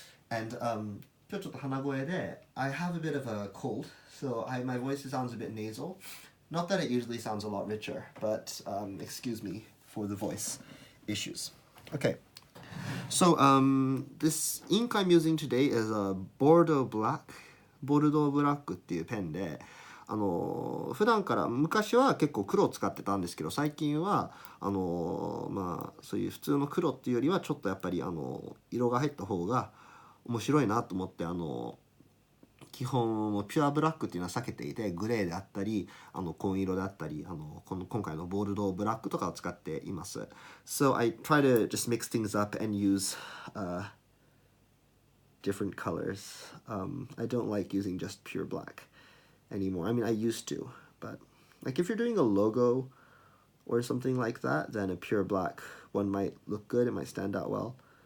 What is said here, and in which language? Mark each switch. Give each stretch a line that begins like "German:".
English: And
Japanese: 今日ちょっと鼻声で
English: I have a bit of a cold, so my voice sounds a bit nasal. Not that it usually sounds a lot richer, but excuse me for the voice issues. Okay. So this ink I'm using today is a Bordeaux Black.
Japanese: ボルドーブラックっていうペンで、普段から昔は結構黒を使ってたんですけど、最近はそういう普通の黒っていうよりはちょっとやっぱり色が入った方が面白いなと思って、基本ピュアブラックっていうのは避けていて、グレーであったり紺色であったり今回のボルドーブラックとかを使っています。
English: So I try to just mix things up and use different colors. I don't like using just pure black anymore. I mean, I used to, but like if you're doing a logo or something like that, then a pure black one might look good. It might stand out well.